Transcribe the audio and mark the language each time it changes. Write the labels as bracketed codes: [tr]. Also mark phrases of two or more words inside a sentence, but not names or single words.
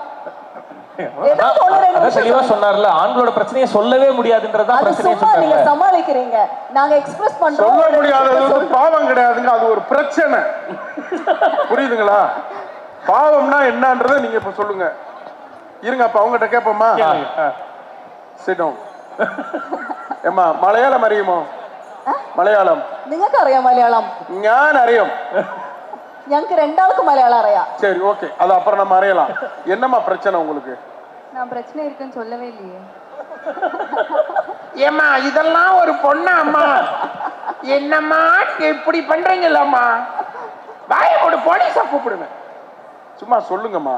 [ta] தெளிவா சொன்னார்ல, ஆண்களோட பிரச்சனையை சொல்லவே முடியாதுன்றதா பிரச்சனையை சொல்றாங்க. நீங்க சமாளிக்கிறீங்க, நாங்க எக்ஸ்பிரஸ் பண்றோம். சொல்ல முடியாதது பாவம் கிடையாதுங்க, அது ஒரு பிரச்சனை. புரியுதுங்களா? பாவம்னா என்னன்றதை நீங்க இப்ப சொல்லுங்க. இருங்க, அப்ப அவங்ககிட்ட கேட்போமா? [en] Sit down. [ml] ஏம்மா മലയാളം അറിയുമോ? മലയാളം നിങ്ങൾക്ക് അറിയാം മലയാളം? ഞാൻ അറിയാം. ഞങ്ങൾക്ക് രണ്ടാൾക്കും മലയാളം അറിയാം. [ta] சரி ஓகே, அது அப்புறம் நம்ம அறியலாம். என்னம்மா பிரச்சனை உங்களுக்கு? நான் பிரச்சனை இருக்குன்னு சொல்லவே இல்லையே. ஏம்மா இதெல்லாம் ஒரு பொண்ணா அம்மா? என்னம்மா நீங்க இப்படி பண்றீங்கல்லம்மா? வாய போடு, போலீஸா கூப்பிடுவேன். சும்மா சொல்லுங்கம்மா.